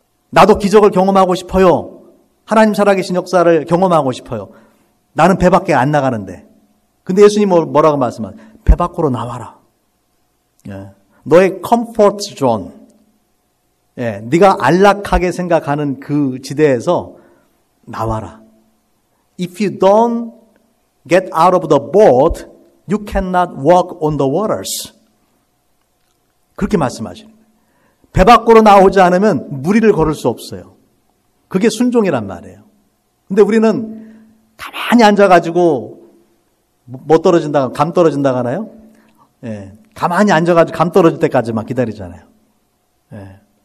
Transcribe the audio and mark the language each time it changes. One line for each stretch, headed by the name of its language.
Korean: 나도 기적을 경험하고 싶어요. 하나님 살아계신 역사를 경험하고 싶어요. 나는 배 밖에 안 나가는데. 근데 예수님은 뭐라고 말씀하세요? 배 밖으로 나와라. 너의 컴포트 존. 네가 안락하게 생각하는 그 지대에서 나와라.
English: If you don't get out of the boat, you cannot walk on the waters.
Korean: 그렇게 말씀하시는 거예요. 배 밖으로 나오지 않으면 물 위를 걸을 수 없어요. 그게 순종이란 말이에요. 근데 우리는 가만히 앉아가지고 못 떨어진다, 감 떨어진다고 하나요? 예. 가만히 앉아가지고 감 떨어질 때까지만 기다리잖아요. 예.